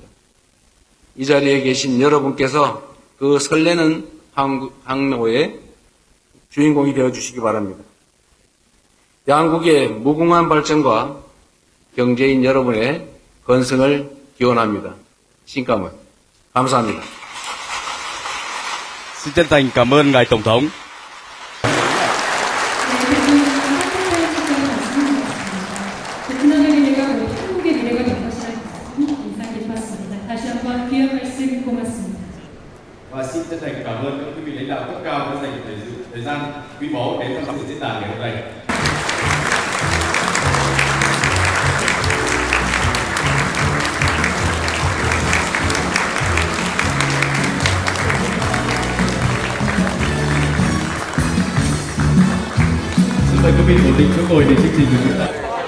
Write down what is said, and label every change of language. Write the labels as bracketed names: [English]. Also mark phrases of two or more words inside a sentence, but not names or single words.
[Korean] 이 자리에 계신 여러분께서 그 설레는 항로의 주인공이 되어주시기 바랍니다. 양국의 무궁한 발전과 경제인 여러분의 건승을 기원합니다. 신감은 감사합니다. [Vietnamese] Xin chân thành cảm ơn Ngài Tổng thống. [Korean] 베트남의 미래가 곧 한국의 미래가 될 것이라는 인상 깊었습니다. 다시 한번 귀한 말씀 고맙습니다. [Vietnamese] Và xin chân thành cảm ơn các quý vị lãnh đạo cấp cao đã dành thời gian quý báu đến tham dự diễn đàn ngày hôm nay. Xin mời quý vị ổn định chỗ ngồi để chương trình được diễn ra.